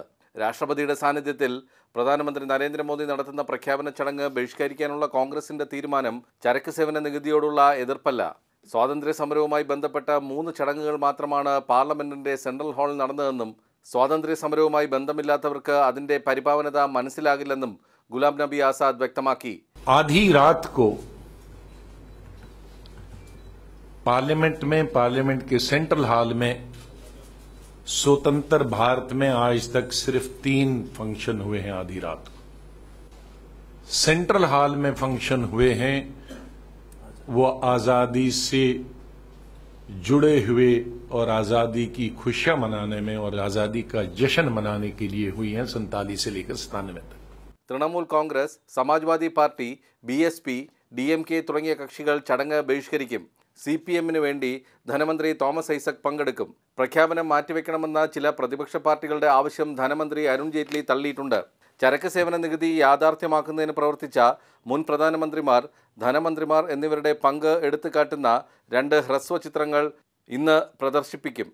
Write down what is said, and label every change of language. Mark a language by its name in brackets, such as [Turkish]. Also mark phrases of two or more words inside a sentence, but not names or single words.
[Malayalam] രാഷ്ട്രപതിയുടെ സാന്നിധ്യത്തിൽ പ്രധാനമന്ത്രി നരേന്ദ്രമോദി നടത്തുന്ന പ്രഖ്യാപന ചടങ്ങ് ബഹിഷ്കരിക്കാനുള്ള കോൺഗ്രസിന്റെ തീരുമാനം ചരക്ക് സേവന നികുതിയോടുള്ള എതിർപ്പല്ല. സ്വാതന്ത്ര്യ സമരവുമായി ബന്ധപ്പെട്ട 3 ചടങ്ങുകൾ മാത്രമാണ് പാർലമെന്റിന്റെ സെൻട്രൽ ഹാളിൽ നടന്നതെന്നും സ്വാതന്ത്ര്യ സമരവുമായി ബന്ധമില്ലാത്തവർക്ക് അതിന്റെ പരിപാവനത മനസ്സിലാകില്ലെന്നും ഗുലാം നബി ആസാദ് വ്യക്തമാക്കി. [Hindi] आधी रात को पार्लियामेंट के सेंट्रल हॉल में स्वतंत्र भारत में आज तक सिर्फ 3 फंक्शन हुए हैं. आधी रात को सेंट्रल हॉल में फंक्शन हुए हैं, वो आजादी से जुड़े हुए और आजादी की खुशियां मनाने में और आजादी का जश्न मनाने के लिए हुई हैं 47 से लेकर 97 तक. [Malayalam] തൃണമൂൽ കോൺഗ്രസ്, സമാജ്വാദി പാർട്ടി, BSP, DMK തുടങ്ങിയ കക്ഷികൾ ചടങ്ങ് ബഹിഷ്കരിക്കും. CPM-ന് വേണ്ടി ധനമന്ത്രി തോമസ് ഐസക് പങ്കെടുക്കും. പ്രഖ്യാപനം മാറ്റിവെക്കണമെന്ന ചില പ്രതിപക്ഷ പാർട്ടികളുടെ ആവശ്യം ധനമന്ത്രി അരുൺ ജെയ്റ്റ്ലി തള്ളിയിട്ടുണ്ട്. ചരക്ക് സേവന നികുതി യാഥാർത്ഥ്യമാക്കുന്നതിന് പ്രവർത്തിച്ച മുൻ പ്രധാനമന്ത്രിമാർ, ധനമന്ത്രിമാർ എന്നിവരുടെ പങ്ക് എടുത്തുകാട്ടുന്ന 2 ഹ്രസ്വ ചിത്രങ്ങൾ ഇന്ന് പ്രദർശിപ്പിക്കും.